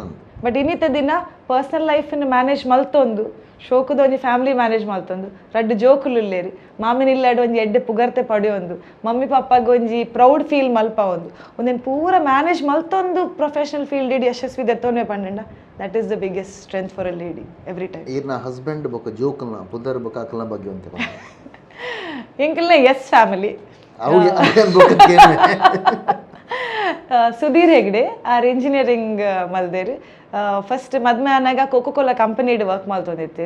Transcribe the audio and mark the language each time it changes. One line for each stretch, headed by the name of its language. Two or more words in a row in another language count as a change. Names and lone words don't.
Tulu: ಬಟ್ ಇನ್ನಿತ ದಿನ ಪರ್ಸ್ನಲ್ ಲೈಫ್ನ ಮ್ಯಾನೇಜ್ ಮಲ್ತೊಂದು, ಶೋಕದ ಒಂಜಿ ಫ್ಯಾಮಿಲಿ ಮ್ಯಾನೇಜ್ ಮಲ್ತೊಂದು, ರಡ್ಡು ಜೋಕುಲು ಇಲ್ಲೇರಿ, ಮಾಮಿನ ಇಲ್ಲಾಡು ಒಂಜಿ ಎಡ್ಡೆ ಪುಗರ್ತೆ ಪಡೆಯೊಂದು, ಮಮ್ಮಿ ಪಾಪಾಗ ಒಂಜಿ
English: proud feel
Tulu: ಮಲ್ಪ ಒಂದೇನು ಪೂರ ಮ್ಯಾನೇಜ್ ಮಲ್ತೊಂದು
English: professional field
Tulu: ಇಡಿ ಯಶಸ್ವಿ ದೆತ್ತೊಂದೇ ಪಂಡ.
English: That is the biggest strength for a lady every time.
Tulu: ಈರ್ನ ಹಸ್ಬೆಂಡ್ ಬೊಕ ಜೋಕಲ್ನ ಪುದರ್ ಬೊಕ ಅಕಲ್ನ ಬಗ್ಗೆ ಅಂತ ಎಂಕಲ್ನ ಎಸ್ ಫ್ಯಾಮಿಲಿ. ಅವ್ಗೆ ಅಕಲ್ ಬೊಕ ಕೇನೆ ಸುಧೀರ್ ಹೆಗ್ಡೆ ಆರ್ ಇಂಜಿನಿಯರಿಂಗ್ ಮಲ್ದೇರು. ಫಸ್ಟ್ ಮದ್ಮೆ ಆನಾಗ ಕೋಕೋ-ಕೋಲಾ ಕಂಪನಿಡ್ ವರ್ಕ್ ಮಲ್ತೊಂದಿತ್ತೇರು.